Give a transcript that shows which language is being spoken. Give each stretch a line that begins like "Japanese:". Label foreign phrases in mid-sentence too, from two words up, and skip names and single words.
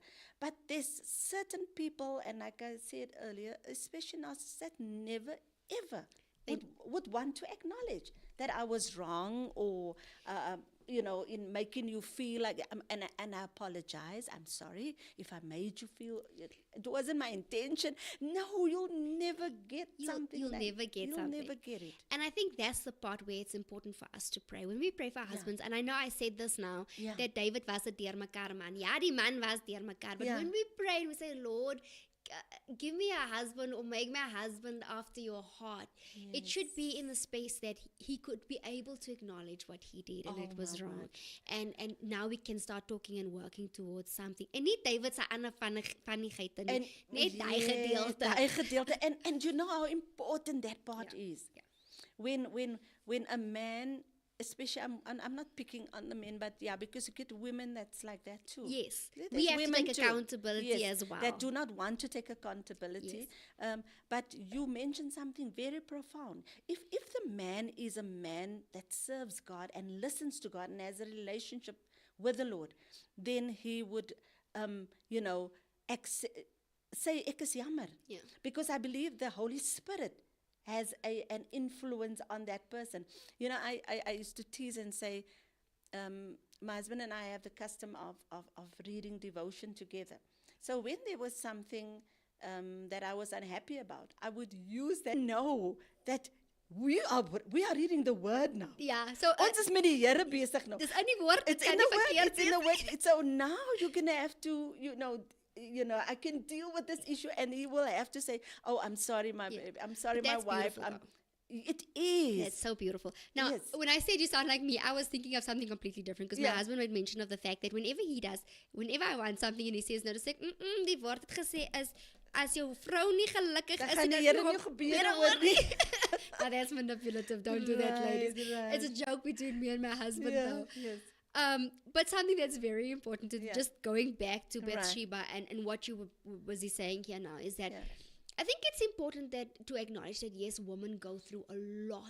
English: But there's certain people, and like I said earlier, especially narcissists, that never ever would want to acknowledge that I was wrong, or in making you feel like, and I apologize. I'm sorry if I made you feel it wasn't my intention. No, you'll never get something. You'll never get something. You'll never get it. And I think that's the part where it's important for us to pray. When we pray for our husbands, and I know I said this now, Yeah. that David was
Afrikaans: 'n deurmekaar man. Ja, die man was deurmekaar.
English: But Yeah. when we pray, we say, Lord, give me a husband, or make my husband after your heart. It should be in the space that he could be able to acknowledge what he did, and it was my wrong. word. And now we can start talking and working towards something.
Afrikaans: En nie David se ander vannigheid nie.
English: And
Afrikaans: Net daai gedeelte. daai gedeelte.
English: And you know how important that part is. Yeah. When a man, especially, I'm not picking on the men, but yeah, because you get women that's like that too. Yes. There's We have to women take too. accountability Yes, as well. that do not want to take accountability. But you mentioned something very profound. If the man is a man that serves God and listens to God and has a relationship with the Lord, then he would, say,
Afrikaans: ek is jammer.
English: Yeah. Because I believe the Holy Spirit has an influence on that person. I used to tease and say, my husband and I have the custom of reading devotion together. So when there was something that I was unhappy about, I would use that. Know that we are reading the word now.
Afrikaans: Ja, so Ons is met die Here besig nou. dis in die woord,
English: It's
Afrikaans: kan
English: in
Afrikaans: nie
English: the word.
Afrikaans: verkeerd
English: It's in the
Afrikaans: wees
English: word. So now you're gonna have to, I can deal with this issue, and he will have to say, "Oh, I'm sorry, my baby. I'm sorry, But my that's wife." beautiful, It is. That's so beautiful. Now, Yes. when I said you sound like me, I was thinking of something completely different because my Yeah. husband made mention of the fact that whenever I want something and he says no, to say,
Afrikaans: die woord het gesê is, as jou vrou nie gelukkig Dan is, gaan en die dit Here nog nie op gebede bede hoor nie.
English: Now, that's manipulative. Don't do that, ladies. Right, It's a joke between me and my husband, though. Yes. But something that's very important to just going back to Right. Bathsheba and what you was he saying here now is that Yeah. I think it's important that to acknowledge that yes, women go through a lot